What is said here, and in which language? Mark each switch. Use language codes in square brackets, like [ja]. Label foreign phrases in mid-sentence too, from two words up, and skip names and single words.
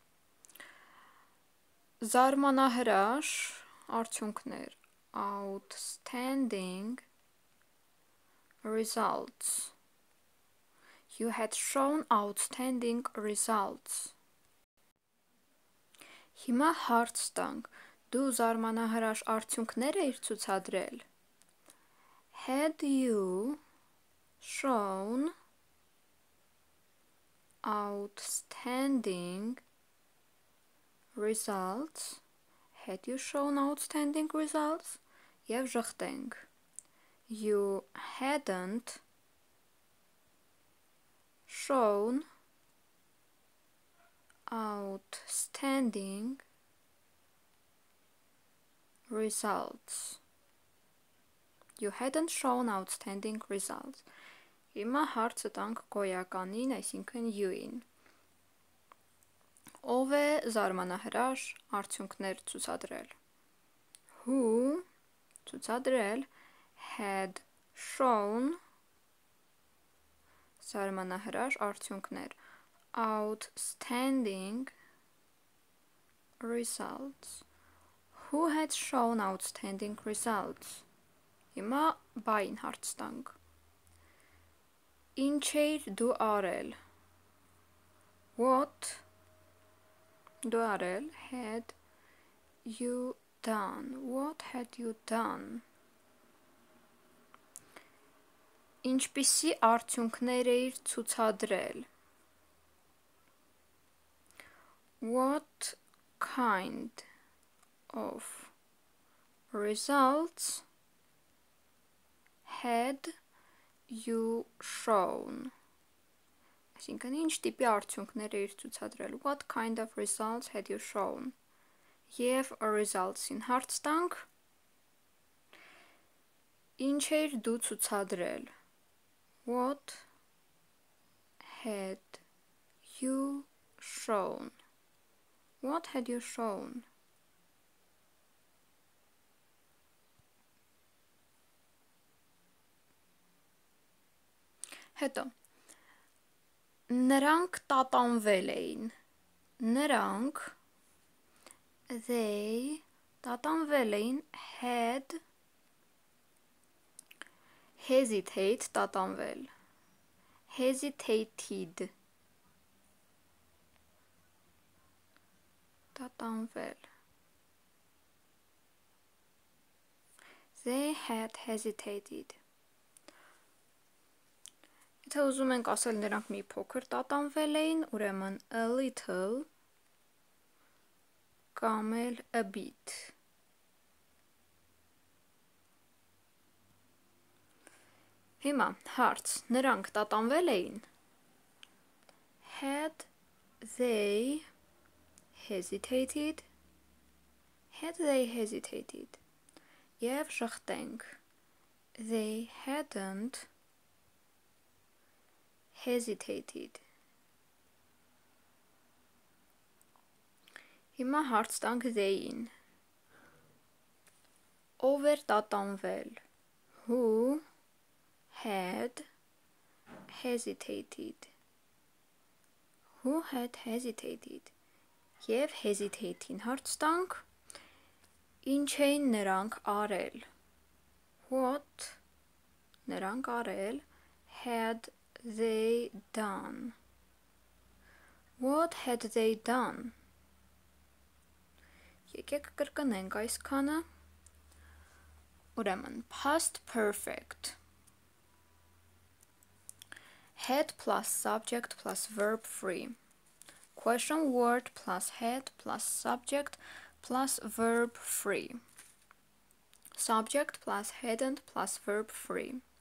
[hy] Զարմանահրաշ արդյունքներ. [en] Outstanding results. You had shown outstanding results. [hy] Հիմա հարց տանք. Դու զարմանահրաշ արդյունքներ էիր ցուցադրել? [en] Had you shown outstanding results? Had you shown outstanding results? [hy] Եվ ժխտենք. [en] You hadn't shown outstanding results. You hadn't shown outstanding results. [hy] Հիմա հարցը տանք գոյականին, այսինքն you-ին. Ով է զարմանահրաշ արդյունքներ ցուցադրել? [en] Who ցուցադրել had shown [hy] զարմանահրաշ արդյունքներ [en] outstanding results. Who had shown outstanding results? [hy] Հիմա բային հարց տանք. Ինչ էիր դու արել? [en] What [hy] դու արել [en] had you done? What had you done? [hy] Ինչպիսի արդյունքներ էիր ցուցադրել? [en] What kind of results had you shown? [hy] Այսինքն ինչ տիպի արդյունքներ էիր ցուցադրել? [en] What kind of results had you shown? [hy] Եվ results-ին հարց տանք. Ինչ էիր դու ցուցադրել? [en] What had you shown? What had you shown? [hy] Հետո նրանք տատանվել էին. Նրանք they տատանվել էին [en] had hesitate [hy] տատանվել. [en] Hesitated տատանվել. They had hesitated. [hy] Եթե ուզում ենք ասել նրանք մի փոքր տատանվել էին, ուրեմն [en] a little [hy] կամ էլ a bit։ Հիմա հարց, նրանք տատանվել էին։ [en] Had they hesitated? Had they hesitated? [hy] Եվ շղթենք, [en] they hadn't hesitated։ [hy] Հիմա հարց տանք they-ին։ Ով էր տատանվել։ [en] Who had hesitated? Who had hesitated? [hy] Եվ hesitate-ին հարց տանք, ինչ էին նրանք արել։ What նրանք արել [en] had they done? What had they done? [hy] Եկեք կրկնենք այսքանը։ Ուրեմն, [en] past perfect. Had plus subject plus verb free. Question word plus had plus subject plus verb free. Subject plus hadn't plus verb free.